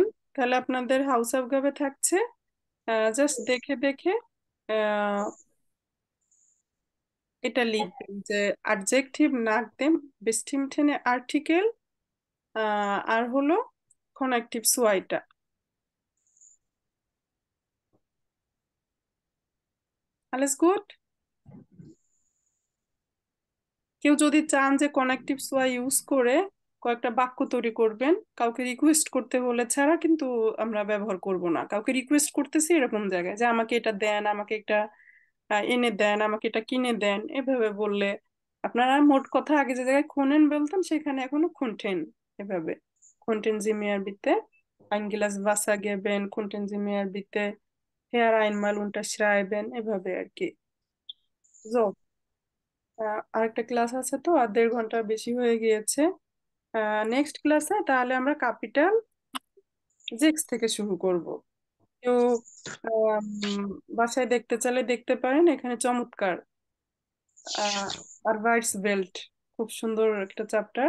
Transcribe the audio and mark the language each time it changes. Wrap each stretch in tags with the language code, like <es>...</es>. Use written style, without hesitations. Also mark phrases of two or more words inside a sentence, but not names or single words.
<bn>তাহলে আপনাদের হাউস অফগাবে থাকছে, জাস্ট দেখে দেখে আহ, এটা লিখবেন যে</bn> <de>Adjektiv nach dem bestimmte Artikel,</de> <bn>আর হলো কনেকটিভ সোয়াইটা।</bn> <de>alles gut?</de> <bn>কেউ যদি চান যে</bn> <de>Konjunktiv zwei</de> <bn>ইউজ করে কয়েকটা বাক্য তৈরি করবেন, কাউকে রিকোয়েস্ট করতে হলে ছাড়া কিন্তু আমরা ব্যবহার করব না। কাউকে রিকোয়েস্ট করতেছি এরকম জায়গায় যে আমাকে এটা দেন, আমাকে এটা এনে দেন, আমাকে এটা কিনে দেন, এভাবে বললে আপনারা মোট কথা আগে যে জায়গায় খোনেন বলতাম সেখানে এখনো খুনটেন।</bn> <de>এভাবে Könnten Sie mir bitte ein Glas Wasser geben, Könnten Sie mir bitte Herr einmal unterschreiben,</de> <bn>এভাবে আর কি। So, আরেকটা ক্লাস আছে, তো আর 1.5 ঘন্টা বেশি হয়ে গিয়েছে। নেক্সট ক্লাসে তাহলে আমরা ক্যাপিটাল জেক্স থেকে শুরু করব। কেউ বাসায় দেখতে চাইলে দেখতে পারেন, এখানে চমৎকার আরভাইটস বেল্ট, খুব সুন্দর একটা চ্যাপ্টার।</bn>